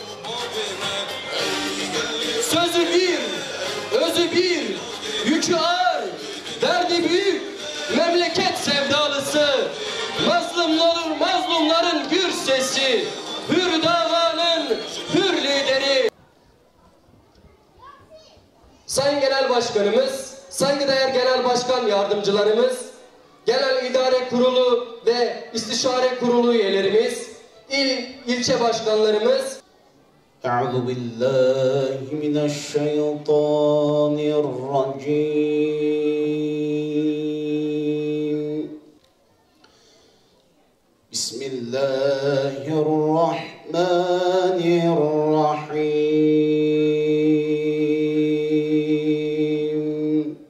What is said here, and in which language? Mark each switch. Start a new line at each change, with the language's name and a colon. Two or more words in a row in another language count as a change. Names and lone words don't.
Turkish: Sözü bir, özü bir, yükü ağır, derdi büyük, memleket sevdalısı, mazlumların gür sesi, hür davanın hür lideri. Sayın Genel Başkanımız, saygıdeğer Genel Başkan Yardımcılarımız, Genel İdare Kurulu ve İstişare Kurulu üyelerimiz, ilçe başkanlarımız.
Arabic: أعوذ بالله من الشيطان الرجيم بسم الله الرحمن الرحيم